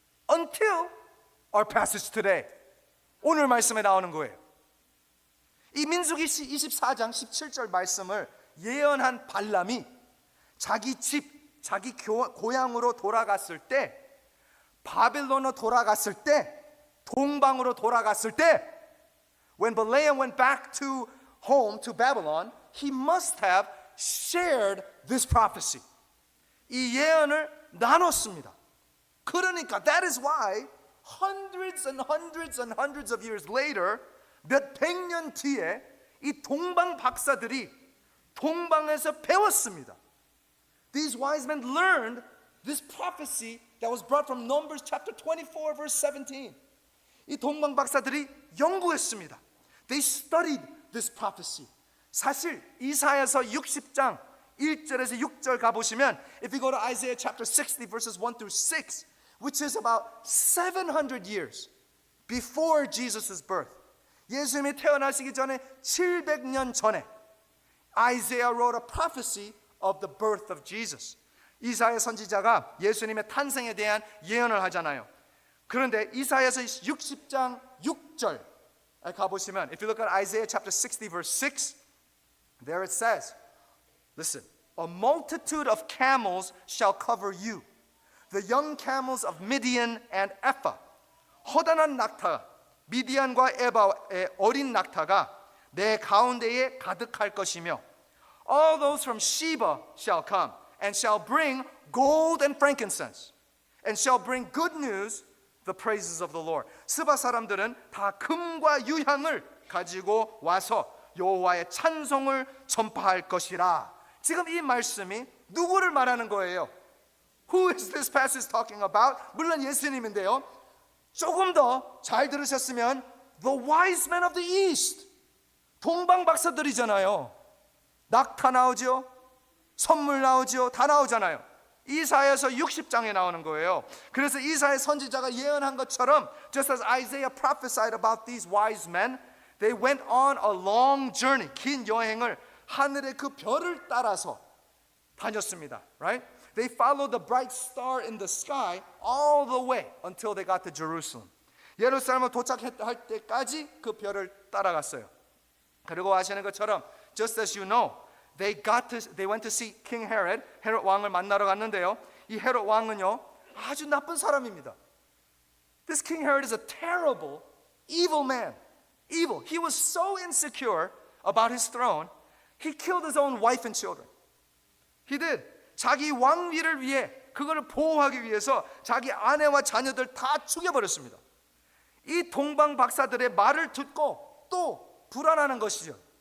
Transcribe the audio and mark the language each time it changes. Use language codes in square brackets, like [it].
[en] Until our passage today. [ko] 오늘 말씀에 나오는 거예요. 이 민수기 24장 17절 말씀을 예언한 발람이 자기 집, 자기 고향으로 돌아갔을 때, 바빌론으로 돌아갔을 때, 동방으로 돌아갔을 때, [en] when Balaam went back to home, to Babylon, he must have shared this prophecy. [ko] 이 예언을 나눴습니다. 그러니까 [en] that is why hundreds and hundreds and hundreds of years later, [ko] 몇 백 년 뒤에 이 동방 박사들이 동방에서 배웠습니다. [en] These wise men learned this prophecy that was brought from Numbers chapter 24 verse 17. [ko] 이 동방 박사들이 연구했습니다. [en] They studied this prophecy. [ko] 사실 이사야서 60장 1절에서 6절 가보시면 [en] if you go to Isaiah chapter 60 verses 1 through 6, which is about 700 years before Jesus' birth, [ko] 예수님이 태어나시기 전에 700년 전에 [en] Isaiah wrote a prophecy of the birth of Jesus. [ko] 이사야 선지자가 예수님의 탄생에 대한 예언을 하잖아요. 그런데 이사야서 60장 6절 가보시면 [en] if you look at Isaiah chapter 60 verse 6, there it says, listen, a multitude of camels shall cover you, the young camels of Midian and Ephah. [ko] 허다한 낙타, 미디안과 에바의 어린 낙타가 내 가운데에 가득할 것이며 [en] all those from Sheba shall come and shall bring gold and frankincense and shall bring good news, the praises of the Lord. [ko] 스바 사람들은 다 금과 유향을 가지고 와서 여호와의 찬송을 전파할 것이라. 지금 이 말씀이 누구를 말하는 거예요? [en] Who is this passage talking about? [ko] 물론 예수님인데요. 조금 더 잘 들으셨으면 [en] the wise men of the east, [ko] 동방 박사들이잖아요. 낙타 나오죠, 선물 나오죠, 다 나오잖아요. 이사야서 60장에 나오는 거예요. 그래서 이사야 선지자가 예언한 것처럼 [en] just as Isaiah prophesied about these wise men, they went on a long journey, [ko] 긴 여행을 하늘의 그 별을 따라서 다녔습니다. [en] Right? They followed the bright star in the sky all the way until they got to Jerusalem. [ko] 예루살렘을 도착할 때까지 그 별을 따라갔어요. 그리고 아시는 것처럼 [en] just as you know, they went to see King Herod. [ko] 헤롯 왕을 만나러 갔는데요. 이 헤롯 왕은요 아주 나쁜 사람입니다. [en] This King Herod is a terrible, evil man. Evil. He was so insecure about his throne, he killed his own wife and children. He did. [ko] 자기 왕위를 위해 그거를 보호하기 위해서 자기 아내와 자녀들 다 죽여버렸습니다. 이 동방 박사들의 말을 듣고 또 불안하는 것이죠.